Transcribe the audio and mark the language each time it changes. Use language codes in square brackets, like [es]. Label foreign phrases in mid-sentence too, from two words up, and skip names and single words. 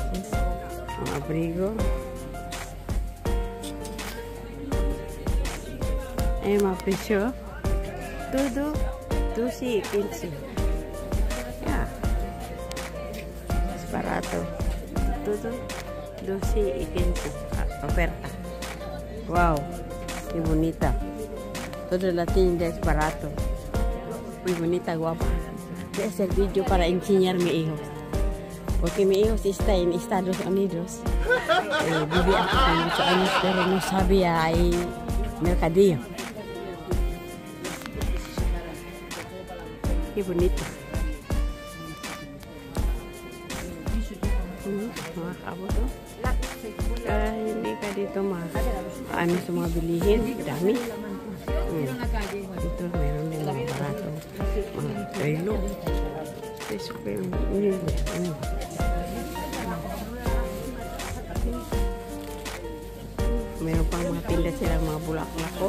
[tl] Mga abrigo. Ayan mga presyo. [es] Todo. 12, 15. [tl] Yeah. Ito. Ito. 12 y 15. Oferta. [es] Wow. Qué bonita. Toda la tienda es barato. Muy bonita, guapa. Voy a hacer video para enseñar a mi hijo. Porque mi hijo está en Estados Unidos. Vivía aquí con muchos años, pero no sabía ahí mercadillo. Qué bonito. [tl] Mga kabos, oh. Hindi ka dito ano sa mga bilihin. Dami. Dito meron din mga barato. Mga trelo. Meron pang mga tinda silang mga bulaklak ko.